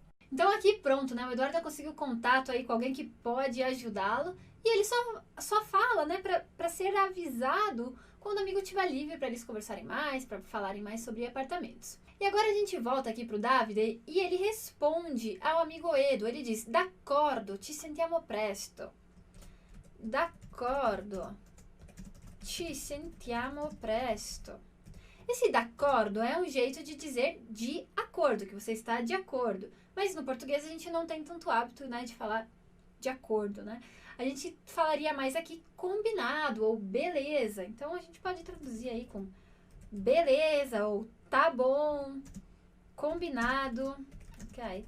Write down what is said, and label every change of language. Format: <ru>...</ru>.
<pt>Então aqui pronto, né? O Eduardo conseguiu contato aí com alguém que pode ajudá-lo e ele só fala, né, para ser avisado quando o amigo estiver livre para eles conversarem mais, para falarem mais sobre apartamentos. E agora a gente volta aqui pro Davide e ele responde ao amigo Edo. Ele diz,</pt> <it>d'accordo, ci sentiamo presto. D'accordo, ci sentiamo presto.</it> <pt>Esse d'accordo é um jeito de dizer de acordo, que você está de acordo. Mas no português a gente não tem tanto hábito, né, de falar de acordo, né? A gente falaria mais aqui combinado ou beleza. Então a gente pode traduzir aí com beleza ou tá bom, combinado, ok?</pt>